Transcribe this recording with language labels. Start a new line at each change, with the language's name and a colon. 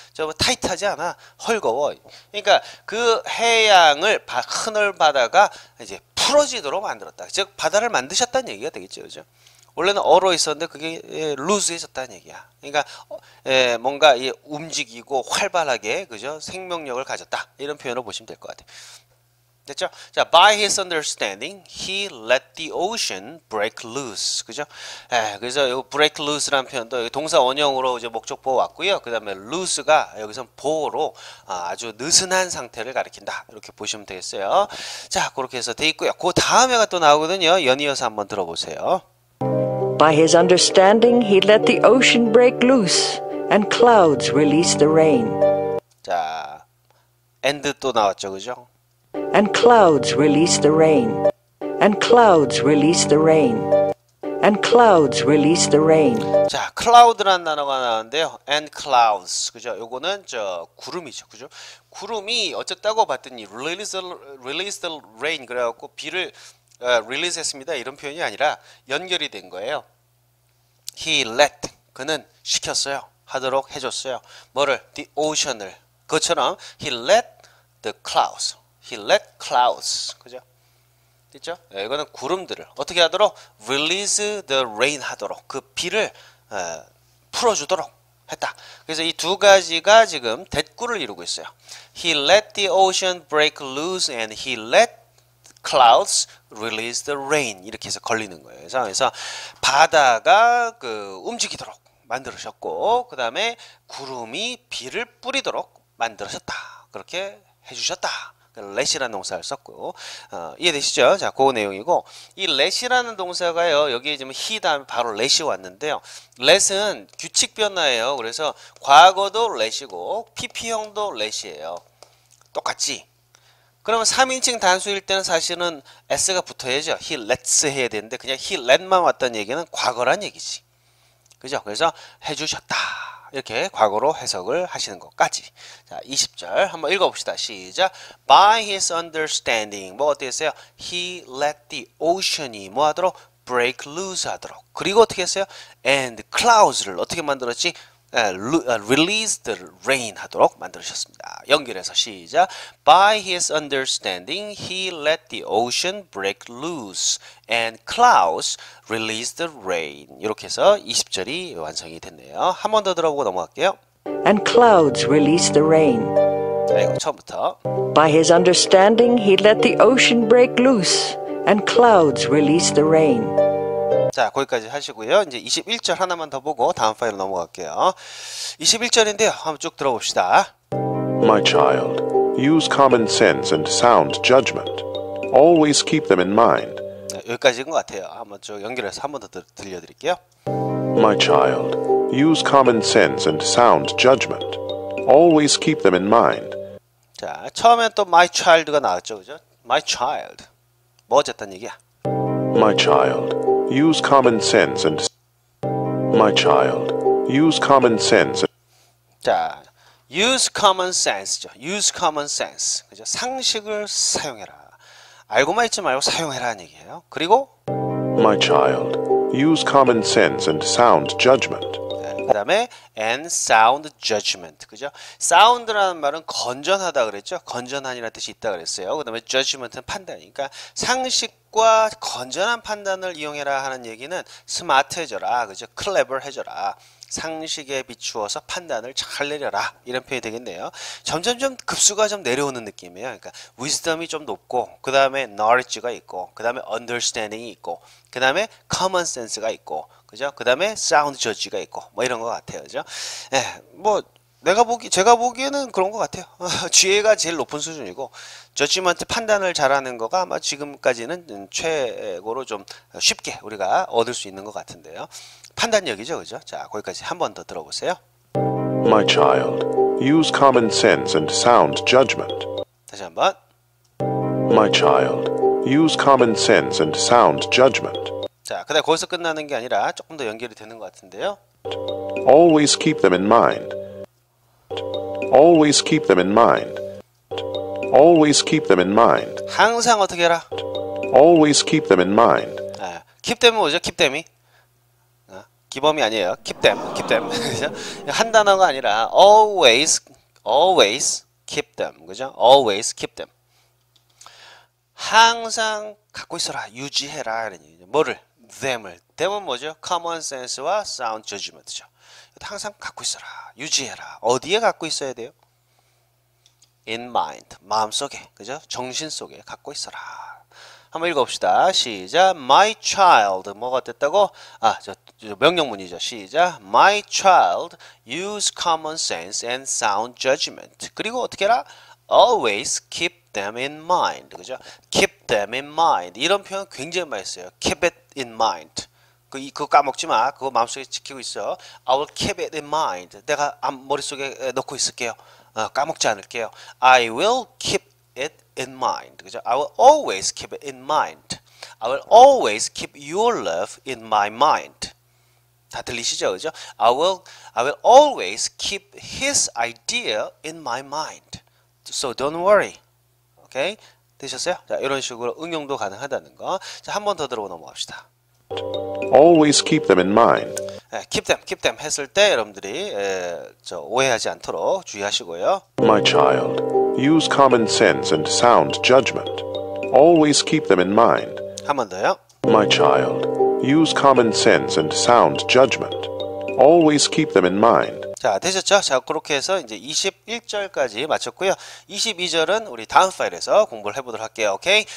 Korean: 좀 타이트하지 않아. 헐거워. 그러니까 그 해양을 하늘 바다가 이제 풀어지도록 만들었다. 즉 바다를 만드셨다는 얘기가 되겠죠, 그죠? 원래는 얼어 있었는데 그게 루즈해졌다는 얘기야. 그러니까 뭔가 움직이고 활발하게 그죠? 생명력을 가졌다. 이런 표현을 보시면 될 것 같아요. 됐죠?
English: 자, by his understanding, he let the ocean break loose.
Korean: 그죠? 그래서 이 break loose라는 표현도 동사 원형으로 이제 목적보호 왔고요. 그 다음에 loose가 여기서 보호로 아주 느슨한 상태를 가리킨다. 이렇게 보시면 되겠어요. 자, 그렇게 해서 돼 있고요. 그 다음에가 또 나오거든요. 연이어서 한번 들어보세요.
English: By his understanding, he let the ocean break loose, and clouds release the rain.
Korean: 자, and 또 나왔죠, 그죠?
English: And clouds release the rain. And clouds release the rain. And clouds release the rain.
Korean: 자, cloud라는 단어가 나왔는데요.
English: and clouds.
Korean: 그죠? 요거는 구름이죠. 그죠? 구름이 어쨌다고 봤더니
English: release the rain
Korean: 그래 갖고 비를 release 했습니다. 이런 표현이 아니라 연결이 된 거예요. he let 그는 시켰어요. 하도록 해줬어요. 뭐를? the ocean을. 그것처럼
English: he let the clouds. He let clouds.
Korean: 그죠? 됐죠? 이거는 구름들을 어떻게 하도록?
English: Release the rain 하도록.
Korean: 그 비를 풀어주도록 했다. 그래서 이 두 가지가 지금 대꾸를 이루고 있어요.
English: He let the ocean break loose and he let clouds release the rain.
Korean: 이렇게 해서 걸리는 거예요. 그래서 바다가 움직이도록 만들으셨고 그 다음에 구름이 비를 뿌리도록 만들으셨다. 그렇게 해주셨다. let이라는 동사를 썼고 이해되시죠? 자, 그 내용이고 이 let이라는 동사가요. 여기에 지금 he 다음에 바로 let이 왔는데요. let은 규칙 변화예요. 그래서 과거도 let이고 pp형도 let이에요. 똑같지? 그러면 3인칭 단수일 때는 사실은 s가 붙어야죠.
English: he lets
Korean: 해야 되는데 그냥 he let만 왔다는 얘기는 과거란 얘기지. 그죠? 그래서 해주셨다. 이렇게 과거로 해석을 하시는 것까지. 자, 20절 한번 읽어봅시다. 시작.
English: By his understanding.
Korean: 뭐 어떻게 했어요?
English: He let the ocean이
Korean: 뭐 하도록?
English: break loose 하도록.
Korean: 그리고 어떻게 했어요?
English: And clouds
Korean: 를 어떻게 만들었지?
English: release the rain
Korean: 하도록 만들으셨습니다. 연결해서 시작.
English: By his understanding, he let the ocean break loose and clouds release the rain.
Korean: 이렇게 해서 20절이 완성이 됐네요. 한 번 더 들어보고 넘어갈게요.
English: And clouds release the rain.
Korean: 자, 이거 처음부터.
English: By his understanding, he let the ocean break loose and clouds release the rain.
Korean: 자, 거기까지 하시고요. 이제 21절 하나만 더 보고 다음 파일로 넘어갈게요. 21절인데요. 한번 쭉 들어봅시다.
English: My child, use common sense and sound judgment. Always keep them in mind.
Korean: 네, 여기까지인 것 같아요. 한번 쭉 연결해서 한 번 더 들려드릴게요.
English: My child, use common sense and sound judgment. Always keep them in mind.
Korean: 자, 처음엔 또 my child가 나왔죠, 그죠?
English: My child.
Korean: 뭐 어쨌단 얘기야?
English: My child, use common sense and My child, use common sense. 자, use common sense죠. use common sense.
Korean: 그죠? 상식을 사용해라. 알고만 있지 말고 사용해라는 얘기예요. 그리고
English: My child, use common sense and sound judgment.
Korean: 그 다음에
English: and sound judgment.
Korean: 그죠? sound라는 말은 건전하다 그랬죠? 건전한이라는 뜻이 있다 그랬어요. 그 다음에 judgment은 판단이니까 상식과 건전한 판단을 이용해라 하는 얘기는 스마트해져라. 그죠? clever해져라. 상식에 비추어서 판단을 잘 내려라. 이런 표현이 되겠네요. 점점점 급수가 좀 내려오는 느낌이에요. 그러니까 wisdom이 좀 높고 그 다음에 knowledge가 있고 그 다음에 understanding이 있고 그 다음에 common sense가 있고 그죠? 그 다음에 sound judge가 있고 뭐 이런 것 같아요. 그죠? 예, 뭐 제가 보기에는 그런 것 같아요. 지혜가 제일 높은 수준이고 저지먼트 판단을 잘하는 거가 아마 지금까지는 최고로 좀 쉽게 우리가 얻을 수 있는 것 같은데요. 판단력이죠, 그죠? 자, 거기까지 한 번 더 들어보세요.
English: My child, use common sense and sound judgment.
Korean: 다시 한번.
English: My child, use common sense and sound judgment.
Korean: 자, 그다음 거기서 끝나는 게 아니라 조금 더 연결이 되는 것 같은데요.
English: Always keep them in mind. Always keep them in mind. Always keep them in mind.
Korean: 항상 어떻게 해라?
English: Always keep them in mind.
Korean: 아, keep them은 뭐죠? keep them이? 기범이 아니에요. keep them, keep them. 그죠? 한 단어가 아니라
English: always keep them. 그죠? always keep them.
Korean: 항상 갖고 있어라, 유지해라 이런 얘기죠. 뭐를? them을. them은 뭐죠? common sense와 sound judgment죠. 항상 갖고 있어라, 유지해라. 어디에 갖고 있어야 돼요? in mind, 마음속에, 그죠? 정신 속에 갖고 있어라. 한번 읽어봅시다. 시작.
English: My child.
Korean: 뭐가 됐다고? 아, 저 명령문이죠. 시작.
English: My child, use common sense and sound judgment.
Korean: 그리고 어떻게 해라?
English: Always keep them in mind. 그죠? Keep them in mind.
Korean: 이런 표현 굉장히 많이 써요.
English: Keep it in mind.
Korean: 그거 까먹지 마. 그거 마음속에 지키고 있어.
English: I will keep it in mind.
Korean: 내가 머릿속에 넣고 있을게요. 까먹지 않을게요.
English: I will keep it in mind. 그죠? I will always keep it in mind. I will always keep your love in my mind.
Korean: 다 들리시죠? 그죠?
English: I will always keep his idea in my mind. So don't worry.
Korean: 오케이? 되셨어요? 자, 이런 식으로 응용도 가능하다는 거. 자, 한 번 더 들어보고 넘어갑시다.
English: Always keep them in mind.
Korean: keep them 했을 때 여러분들이 오해하지 않도록 주의하시고요.
English: My child, use common sense and sound judgment. Always keep them in mind.
Korean: 한 번 더요.
English: My child, use common sense and sound judgment. Always keep them in mind.
Korean: 자, 되셨죠? 자, 그렇게 해서 이제 21절까지 마쳤고요. 22절은 우리 다음 파일에서 공부를 해보도록 할게요. 오케이?